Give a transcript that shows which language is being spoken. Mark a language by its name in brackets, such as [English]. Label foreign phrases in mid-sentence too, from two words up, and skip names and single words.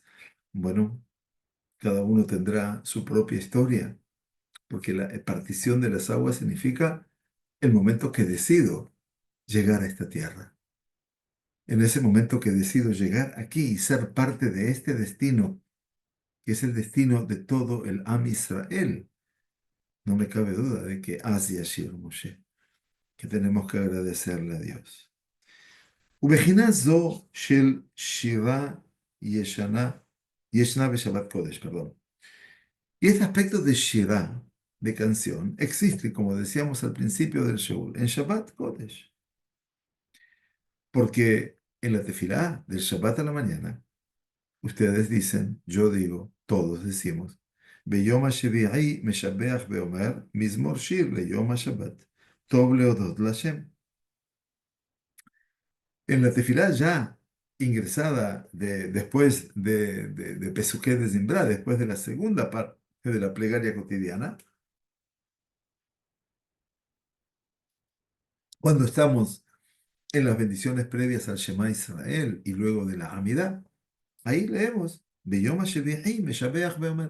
[Spanish] Bueno, cada uno tendrá su propia historia, porque la partición de las aguas significa el momento que decido llegar a esta tierra. En ese momento que decido llegar aquí y ser parte de este destino, que es el destino de todo el Am Israel, no me cabe duda de que [Hebrew] אז ישיר משה, [Spanish] que tenemos que agradecerle a Dios. [Hebrew] ובחינה זו של שירה ישנה בשבת קודש, [Spanish] perdón. Y este aspecto de Shirah, de canción, existe, como decíamos al principio del show, en [Hebrew] שבת קודש. [Spanish] Porque en la tefilá del Shabbat a la mañana, ustedes dicen, yo digo, todos decimos, [Hebrew] ביום השביעי משבח ואומר, מזמור שיר ליום השבת, טוב להודות לה. [Spanish] En la tefilá ya ingresada después de [Hebrew] פסוקי דזמרה, [Spanish] después de la segunda parte de la plegaria cotidiana, cuando estamos en las bendiciones previas al [Hebrew] שמע ישראל [Spanish] y luego de la Amidá, ahí leemos, [Hebrew] ביום השביעי משבח ואומר.